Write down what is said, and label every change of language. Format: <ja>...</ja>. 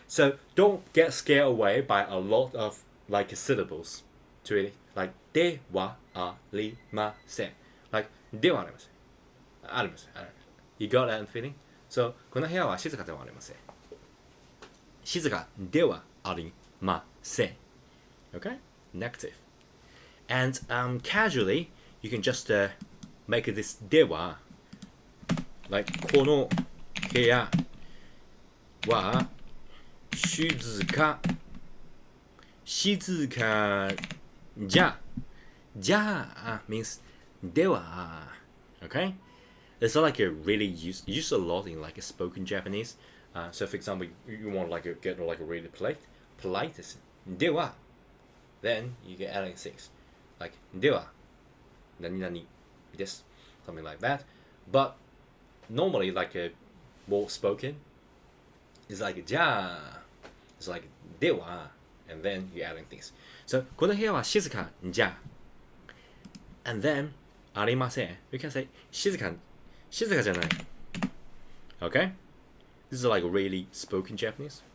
<en>So don't get scared away by a lot of like syllables to it. Like</en> <ja>ではありません</ja> <en>like</en> <ja>ではありませんありません</ja> <en>You got that feeling?</en> <ja>So この部屋は静かではありません静かではありません Okay?</ja> <en>Negative. And casually, you can just make this では like</en> <ja>この部屋は静か静かじゃ。じゃ means では.Okay?</ja> <en>It's like a really used a lot in like a spoken Japanese. So for example, you want like get like a really polite is では. Then you get adding things like では何々 this something like that. But normally like a more spoken is like じゃ. It's like では and then you're adding things.</en> <ja>So この部屋は静かじゃ.</ja> <en>And then</en> <ja>ありません.</ja> <en>You can say</en> <ja>静かじゃない.</ja> <en>Okay? This is like really spoken Japanese.</en>